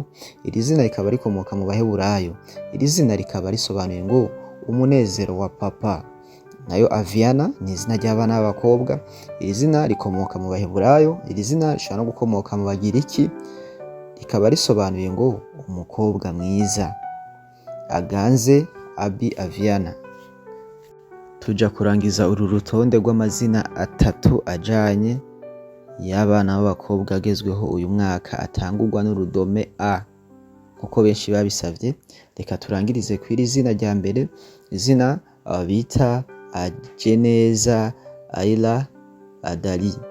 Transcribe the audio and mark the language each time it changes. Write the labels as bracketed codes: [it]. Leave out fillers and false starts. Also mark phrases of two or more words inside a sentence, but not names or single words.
[rn] Iri zina rikaba rikomoka mu Baheburayo. Iri zina rikaba risobanuye ngo umunezero wa papa. Nayo Aviana ni izina ry'abana b'abakobwa. Iri zina rikomoka mu Baheburayo. Iri zina rishobora no gukomoka mu Bagiriki, rikaba risobanuye ngo umukobwa mwiza. Aganze Abi Aviana. Tuja kurangiza uru rutonde rw'amazina atatu ajanye y'abana b'abakobwa agezweho uyu mwaka atangurwa n'urudome A kuko benshi babisavye. Reka turangirize kw'iri zina rya mbere, izina bita Ajeneza Ayla Adali.